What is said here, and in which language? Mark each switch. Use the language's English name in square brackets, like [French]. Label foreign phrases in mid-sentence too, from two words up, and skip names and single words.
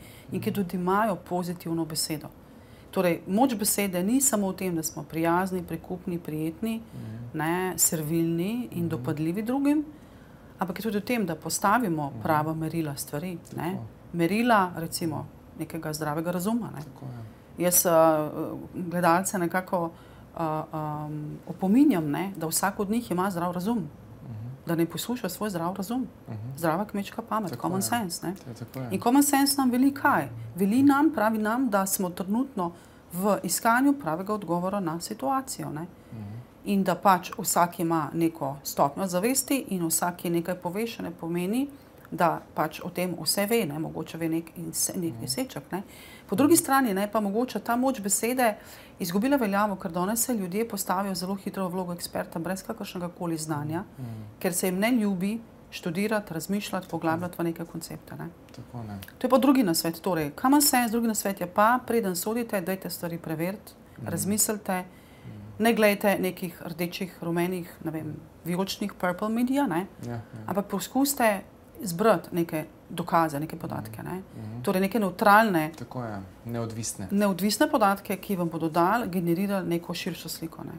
[Slovenian] In ki tudi imajo pozitivno besedo. Torej, moč besede ni samo v tem, da smo prijazni, prikupni, prijetni, ne, servilni in dopadljivi drugim, ampak je tudi v tem, da postavimo prava merila stvari, ne. Merila, recimo, nekega zdravega razuma, ne. Jaz gledalce nekako opominjam, ne, da vsak od njih ima zdrav razum, da ne posluša svoj zdrav razum. Zdrava kmečka pamet, [English] common sense, [Slovenian] ne. In [English] common sense [Slovenian] nam veli kaj? Veli nam, pravi nam, da smo trenutno v iskanju pravega odgovora na situacijo, ne. In da pač vsak ima neko stopnjo zavesti in vsak, ki nekaj pove, še ne pomeni, da pač o tem vse ve, ne, mogoče ve nek deseček, ne. Po drugi strani, ne, pa mogoče ta moč besede izgubila veljavo, ker danes se ljudje postavijo zelo hitro v vlogo eksperta brez kakršnega koli znanja, ker se jim ne ljubi študirati, razmišljati, poglabljati v neke koncepte, ne. To je pa drugi nasvet, torej, [English] common sense, [Slovenian] drugi nasvet je pa, preden sodite, dajte stvari preveriti, razmislite, ne glejte nekih rdečih, rumenih, ne vem, vijoličnih, [English] purple media, [Slovenian] ne, ampak poskusite zbrati neke dokaze, neke podatke, ne. Torej neke neutralne, neodvisne podatke, ki vam bodo generirali neko širšo sliko, ne.